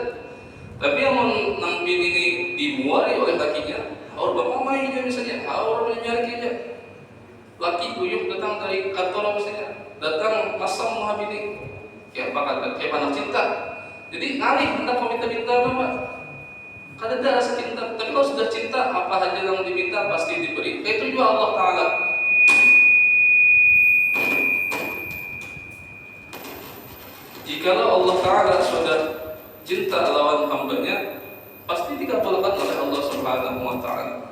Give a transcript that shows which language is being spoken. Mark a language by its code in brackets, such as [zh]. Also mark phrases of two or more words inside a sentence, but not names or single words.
[bjn] Tapi yang nang bini ini dimuari oleh lakinya, orang mamai aja misalnya, orang nyari aja. Laki kuyuh datang dari kantor misalnya, datang masam muha bini, kayak apa cinta. Jadi ngalih hendak meminta-minta apa? Kada ada rasa cinta. [id] Tapi kalau sudah cinta, apa saja yang diminta pasti diberi. Itu juga Allah Ta'ala. Jikalau Allah Ta'ala sudah cinta lawan hambanya, pasti dikabulkan oleh Allah [ar] سبحانه وتعالى.